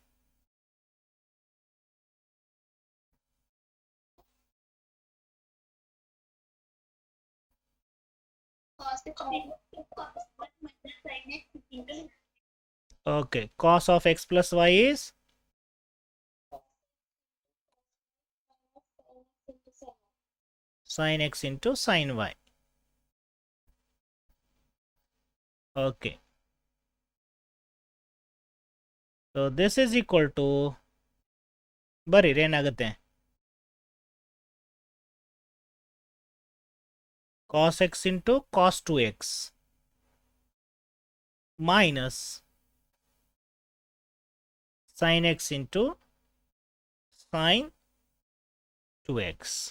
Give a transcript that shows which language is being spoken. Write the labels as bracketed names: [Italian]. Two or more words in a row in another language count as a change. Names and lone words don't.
[English] Okay, cos of x plus y is sin x into sin y. Okay, so this is equal to [Kannada] ಬರೀ ಏನಾಗುತ್ತೆ [English] cos x into cos 2x minus sin x into sin 2x.